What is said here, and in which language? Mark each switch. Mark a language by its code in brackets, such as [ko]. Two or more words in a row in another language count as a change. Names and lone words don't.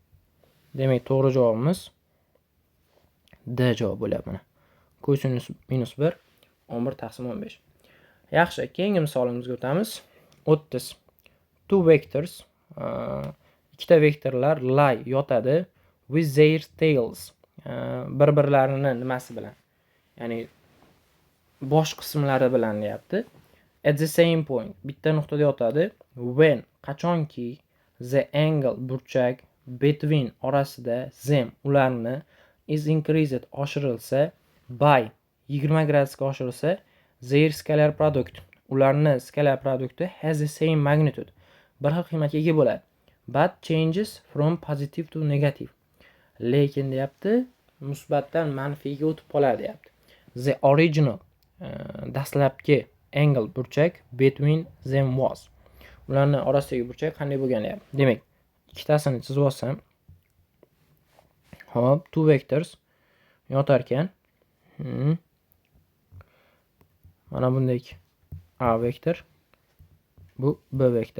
[uz] Demak, to'g'ri javobimiz D javob bo'lyapti mana. Kosinus minus 1 11 taqsim 15. Yaxshi, keyingi misolimizga o'tamiz. 30. [en] Two vectors [uz] ikkita vektorlar lie yotadi [en] with their tails [uz] bir-birlarini nimasi bilan, ya'ni bosh qismlari bilan deyapti. [en] At the same point, [uz] bitta nuqtada yotadi. [en] When qachonki the angle burchak between orasida them ularni is increased oshirilsa by 20 [uz] gradusga oshirilsa [en] their scalar product [uz] ularni scalar produkti [en] has the same magnitude [uz] bir xil qiymatga ega bo'ladi. [en] But changes from positive to negative. [uz] Lekin deyapti, musbatdan manfiyga o'tib qoladi deyapti. [en] The original dastlabki angle burchak between them was. [uz] Ularning orasidagi burchak qanday bo'lgan deyapti. Demak, ikkitasini chizib olsam, hop, [en] two vectors [uz] yotar ekan. Mana bunday A vektor, bu B vektor.